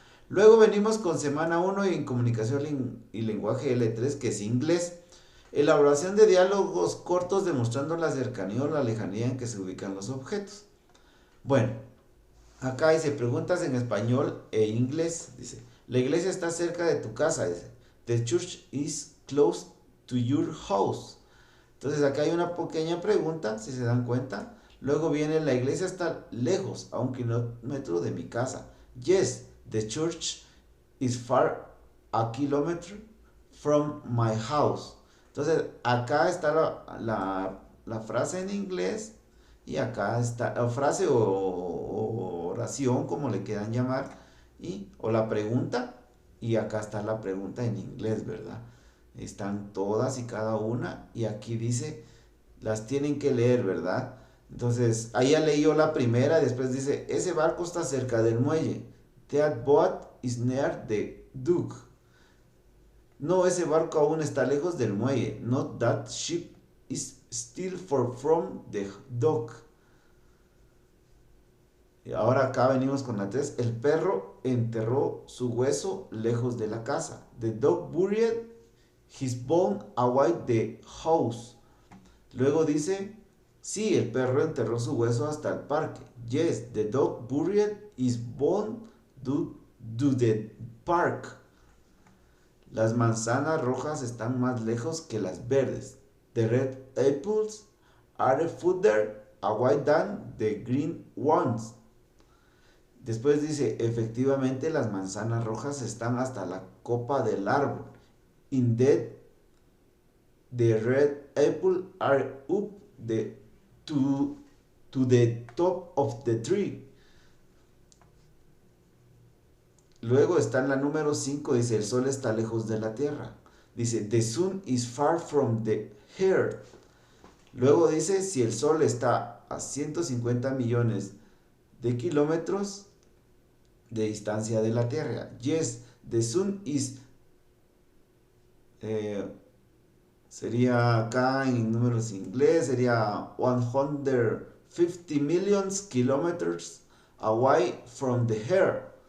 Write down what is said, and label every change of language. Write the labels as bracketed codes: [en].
[es] Luego venimos con semana 1 en comunicación y lenguaje L3, que es inglés. Elaboración de diálogos cortos demostrando la cercanía o la lejanía en que se ubican los objetos. Bueno, acá dice preguntas en español e inglés. Dice, la iglesia está cerca de tu casa. Dice, [en] the church is close to your house. [es] Entonces acá hay una pequeña pregunta, si se dan cuenta. Luego viene, la iglesia está lejos, a 1 kilómetro de mi casa. [en] Yes, the church is far a kilometer from my house. [es] Entonces acá está la frase en inglés y acá está la frase o oración, como le quieran llamar, o la pregunta, y acá está la pregunta en inglés, ¿verdad? Están todas y cada una, y aquí dice, las tienen que leer, ¿verdad? Entonces, ahí ya leí yo la primera, después dice, ese barco está cerca del muelle. [en] That boat is near the dock. [es] No, ese barco aún está lejos del muelle. [en] Not that ship is still far from the dock. [es] Y ahora acá venimos con la 3. El perro enterró su hueso lejos de la casa. [en] The dog buried his bone away the house. [es] Luego dice, sí, el perro enterró su hueso hasta el parque. [en] Yes, the dog buried his bone to the park. [es] Las manzanas rojas están más lejos que las verdes. [en] The red apples are further away than the green ones. [es] Después dice, efectivamente las manzanas rojas están hasta la copa del árbol. [en] Indeed, the red apple are up to the top of the tree. [es] Luego está en la número 5, dice, el sol está lejos de la tierra. Dice, [en] the sun is far from the earth. [es] Luego dice, si el sol está a 150 millones de kilómetros de distancia de la tierra. [en] Yes, the sun is... [es] sería acá en números inglés, sería [en] 150 millions kilometers away from the earth.